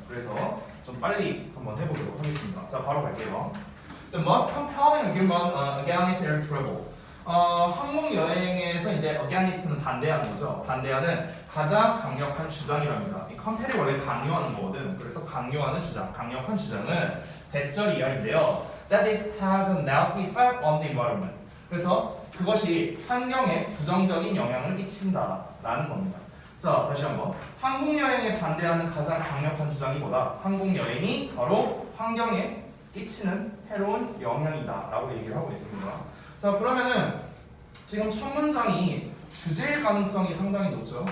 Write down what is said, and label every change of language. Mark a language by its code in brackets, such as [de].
[ko] 그래서 좀 빨리 한번 해보도록 하겠습니다. 자 바로 갈게요. [en] The most compelling argument against air travel. [ko] 항공 여행에서 이제 against는 반대하는 거죠. 반대하는 가장 강력한 주장이랍니다. 이 컴펠이 원래 강요하는 거거든. 그래서 강요하는 주장, 강력한 주장은 대절 이하인데요. [en] That it has a negative effect on the environment. [ko] 그래서 그것이 환경에 부정적인 영향을 끼친다라는 겁니다. 자, 다시 한번. 항공 여행에 반대하는 가장 강력한 주장이 뭐다? 항공 여행이 바로 환경에 끼치는 해로운 영향이다라고 얘기를 하고 있습니다. 자, 그러면은 지금 첫 문장이 주제일 가능성이 상당히 높죠.